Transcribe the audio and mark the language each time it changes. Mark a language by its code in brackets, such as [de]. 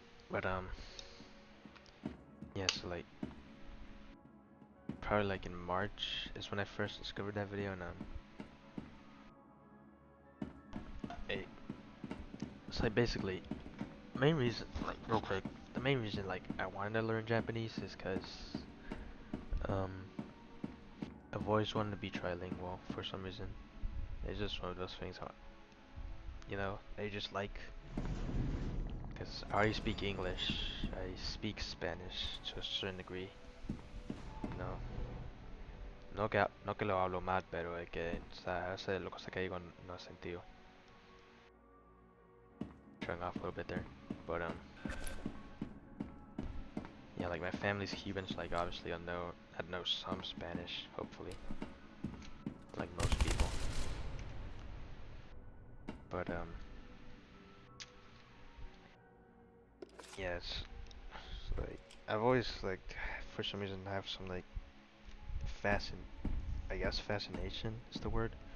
[en] But yeah, so like probably like in March is when I first discovered that video, and it, it's like basically main reason, like real quick, the main reason like I wanted to learn Japanese is because um I've always wanted to be trilingual for some reason. It's just one of those things, I just like. Because I already speak English, I speak Spanish to a certain degree. [es] No, no que lo hablo mal, pero es que, o sea, a veces lo cosa que digo no hace sentido. [en] Showing off a little bit there, but yeah, like my family's Cuban, so like obviously I'd know some Spanish, hopefully, like most people. But yeah, it's like I've always like for some reason have some like fascin, I guess fascination is the word.